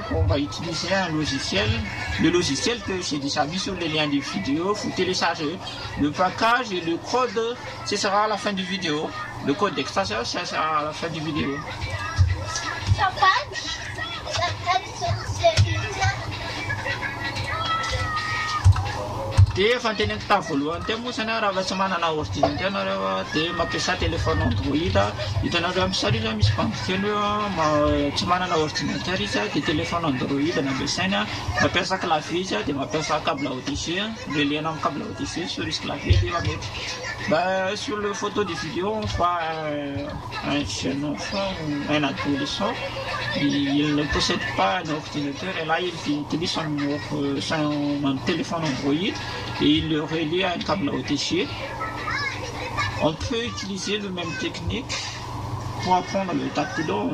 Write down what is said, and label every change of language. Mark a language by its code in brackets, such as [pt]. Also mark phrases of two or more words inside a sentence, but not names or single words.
[fr] On va utiliser un logiciel. Le logiciel que j'ai déjà mis sur les liens de vidéo. Vous téléchargez le package et le code, ce sera à la fin du vidéo. Le code d'extraction, ça sera à la fin du vidéo. [mg] Dia efa nyteneniko tamin'ny voalohany teo moa zany raha tsy manana ordinateur nareo dia mampiasa téléphone Android. Hitanareo amin'ny sary io misy bandikely io tsy manana ordinateur izy dia téléphone Android no ampiasaina. Mampiasa clavier izy dia mampiasa câble OTG, reliena amin'ny câble OTG [fr] sur le clavier [mg] dia mamety. [fr] Sur le photo des vidéos on voit un jeune enfant, un adolescent il ne possède pas un ordinateur et là il utilise son téléphone Android et il le relie à un câble OTG. On peut utiliser la même technique pour apprendre le tactilo.